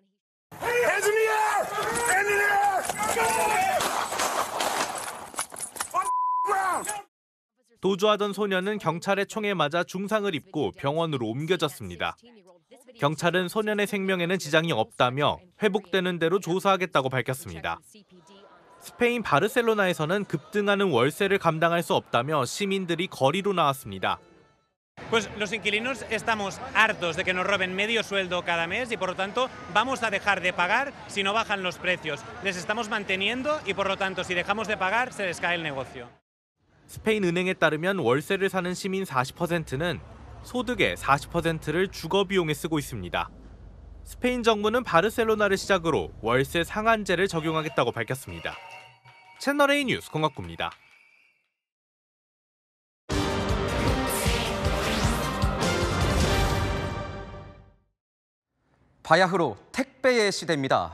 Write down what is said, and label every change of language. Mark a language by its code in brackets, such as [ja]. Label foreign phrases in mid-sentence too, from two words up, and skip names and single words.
[ko] 도주하던 소년은 경찰의 총에 맞아 중상을 입고 병원으로 옮겨졌습니다. 경찰은 소년의 생명에는 지장이 없다며 회복되는 대로 조사하겠다고 밝혔습니다. 스페인 바르셀로나에서는 급등하는 월세를 감당할 수 없다며 시민들이 거리로 나왔습니다. [es] Pues los inquilinos estamos hartos de que nos roben medio sueldo cada mes y por lo tanto vamos a dejar de pagar si no bajan los precios. Les estamos manteniendo y por lo tanto si dejamos de pagar se les cae el negocio. [ko] 스페인 은행에 따르면 월세를 사는 시민 40%는 소득의 40%를 주거 비용에 쓰고 있습니다. 스페인 정부는 바르셀로나를 시작으로 월세 상한제를 적용하겠다고 밝혔습니다. 채널A 뉴스 권곽구입니다. 바야흐로 택배의 시대입니다.